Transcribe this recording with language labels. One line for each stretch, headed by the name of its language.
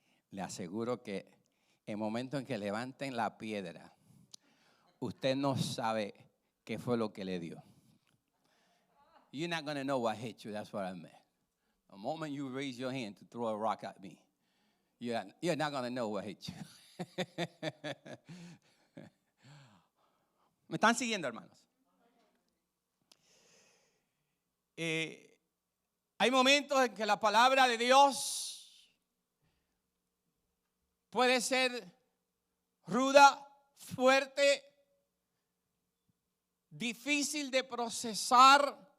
Spanish: Le aseguro que en el momento en que levanten la piedra, usted no sabe qué fue lo que le dio.
English: You're not going to know what hit you. That's what I meant. The moment you raise your hand to throw a rock at me, you're not going to know what hit you.
Spanish: ¿Me están siguiendo, hermanos? Hay momentos en que la palabra de Dios puede ser ruda, fuerte, difícil de procesar,